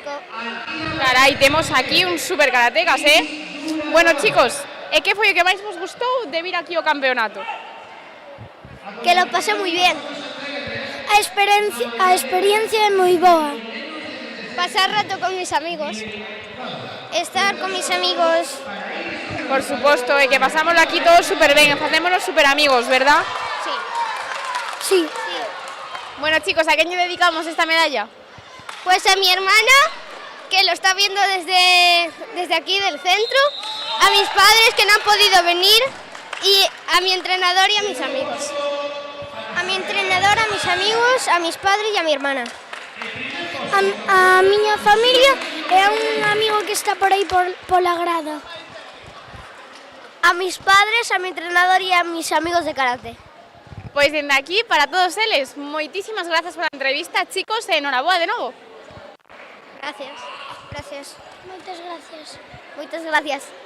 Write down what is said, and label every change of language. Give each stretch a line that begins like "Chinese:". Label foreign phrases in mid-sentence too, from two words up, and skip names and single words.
Galician: Carai, temos aquí un super karatecas, Bueno, chicos, e que foi o que máis vos gustou de vir aquí ao campeonato?
Spanish: Que lo pasé moi bien.
Galician: A experiencia é moi boa.
Spanish: Pasar rato con mis amigos. Estar con mis amigos.
Galician: Por suposto, e que pasámoslo aquí todos super ben, facémonos super amigos, verdad?
Spanish: Sí. Sí. Bueno, chicos, ¿a quién le dedicamos esta medalla? Pues a mi hermana, que lo está viendo desde aquí del centro, a mis padres que no han podido venir y a mi entrenador y a mis amigos. A mi entrenador, a mis amigos, a mis padres y a mi hermana.
Galician: A miña familia e a un amigo que está por aí pola grada.
Spanish: A mis padres, a mi entrenador y a mis amigos de karate.
Galician: Pois dende aquí, para todos eles, moitísimas grazas pola entrevista, chicos, e enhoraboa de novo.
Spanish: Gracias. Gracias. Moitas gracias.
Galician: Moitas gracias.